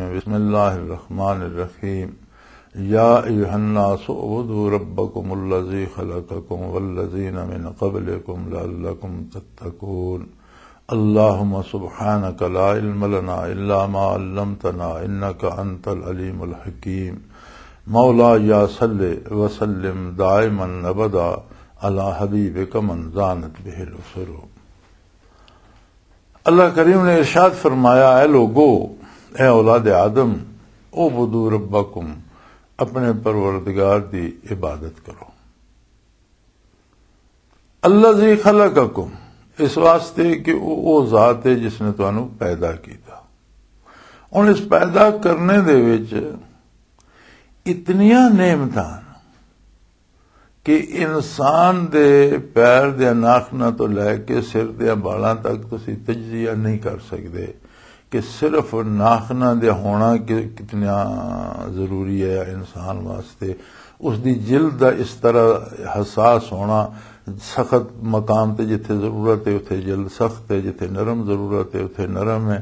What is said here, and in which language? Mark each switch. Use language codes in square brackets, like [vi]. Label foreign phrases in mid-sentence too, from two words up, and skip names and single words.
[ar] بسم الله الرحمن الرحيم. يا أيها الناس اعبدوا ربكم الذي خلقكم والذين من قبلكم لعلكم تتقون. اللهم سبحانك لا علم لنا إلا ما علمتنا إنك أنت العليم الحكيم. مولا يا صل وسلم دائما أبدا على حبيبك من زانت به العصر. [pa] اللہ کریم نے ارشاد فرمایا، اے لوگو، اے اولاد آدم, [ar] اعبدوا ربكم, [pa] اپنے پروردگار دی عبادت کرو. [ar] الذي خلقكم, [pa] اس واسطے کہ او ذات ہے جس نے تہانوں پیدا کیتا. ہن اس پیدا کرنے دے وچ اتنیاں نعمتاں کہ انسان دے پیر دے نخناں تو لیکے سر دے بالاں تک تسی تجزیہ نہیں کر سکتے کہ صرف نخناں دے ہونا کتنا ضروری ہے انسان واسطے. [ur] اس کی جلد کا اس طرح حساس ہونا, [pa] سخت مقام تے جتھے ضرورت ہے اتھے جلد سخت ہے، جتھے نرم ضرورت ہے اتھے نرم ہے.